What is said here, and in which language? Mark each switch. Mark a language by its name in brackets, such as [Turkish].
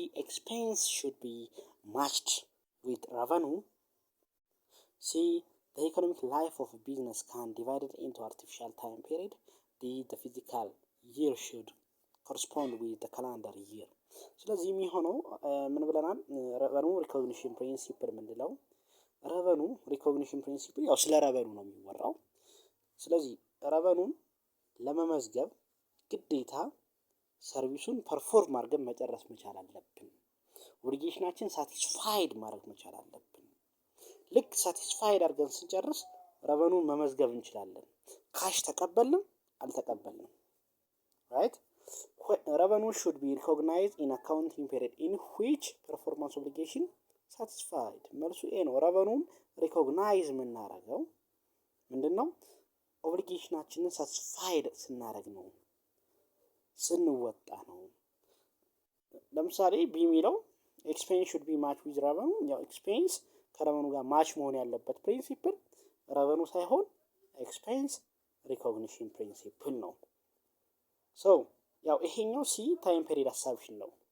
[English] Expense should be matched with revenue. C. The economic life of a business can divided into artificial time period. D. The fiscal year should correspond with the calendar year. [Amharic] ስለዚህ የሚሆነው ምን ብለናል? ረቨኑ ሪኮግኒሽን ፕሪንሲፕል ምንድነው? ረቨኑ ሪኮግኒሽን ፕሪንሲፕል ያው ስለ ረቨኑ ነው የሚወራው። ስለዚህ ረቨኑን ለመመዝገብ ግዴታ ሰርቪሱን ፐርፎርም አድርገን መጨረስ መቻል አለብን። ኦብሊጌሽናችን ሳቲስፋይድ ማድረግ መቻል አለብን። ልክ ሳቲስፋይድ አድርገን ስንጨርስ ረቨኑን መመዝገብ እንችላለን። ካሽ ተቀበልንም አልተቀበልንም። ራይት? [English] Revenue should be recognized in accounting period in which performance obligation satisfied. [Amharic] መልሱ ኤ ነው። ረቨኑን ሪኮግናይዝ የምናደርገው ምንድነው? ኦብሊጌሽናችንን ሳቲስፋይድ ስናደርግ ነው፣ ስንወጣ ነው። ለምሳሌ ቢ የሚለው ኤክስፔንስ [English] should be matched with revenue። [Amharic] ያው ኤክስፔንስ ከረቨኑ ጋር ማች መሆን ያለበት ፕሪንሲፕል ረቨኑ ሳይሆን ኤክስፔንስ ሪኮግኒሽን ፕሪንሲፕል ነው። ሶ ያው ይሄኛው ሲ ታይም ፔሪድ አሳምፕሽን ነው።